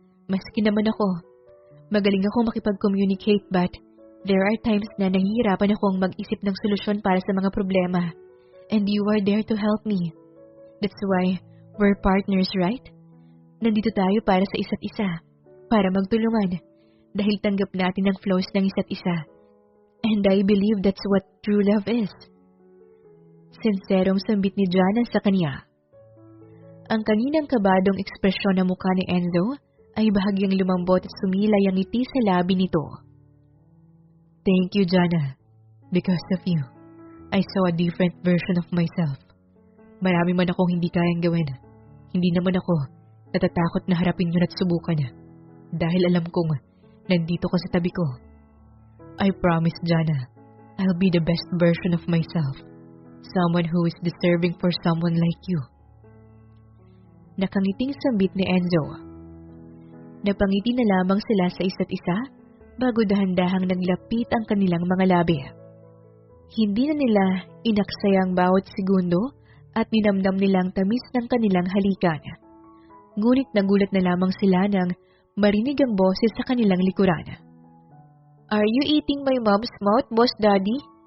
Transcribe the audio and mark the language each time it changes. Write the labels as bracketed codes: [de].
[tl] Maski naman ako, magaling akong makipag-communicate [en] but there are times [tl] na nahihirapan akong mag-isip ng solusyon para sa mga problema. [en] And you are there to help me. That's why we're partners, right? [tl] Nandito tayo para sa isa't isa, para magtulungan, dahil tanggap natin ang flaws ng isa't isa. [en] And I believe that's what true love is. [tl] Sinserong sambit ni Jana sa kanya. Ang kaninang kabadong ekspresyon ng mukha ni Enzo ay bahagyang lumambot at sumilay ang ngiti sa labi nito. [en] Thank you, Jana. Because of you, I saw a different version of myself. [tl] Marami man akong hindi kayang gawin. Hindi naman ako natatakot na harapin yun at subukan. Dahil alam kong nandito ka sa tabi ko. [en] I promise, Jana, I'll be the best version of myself. Someone who is deserving for someone like you. [tl] Nakangiting sambit ni Enzo. Napangiti na lamang sila sa isa't isa bago dahan-dahang naglapit ang kanilang mga labi. Hindi na nila inaksaya ang bawat segundo at ninamdam nilang tamis ng kanilang halikan. Ngunit nagulat na lamang sila nang marinig ang boses sa kanilang likuran. [en] Are you eating my mom's mouth, Boss Daddy?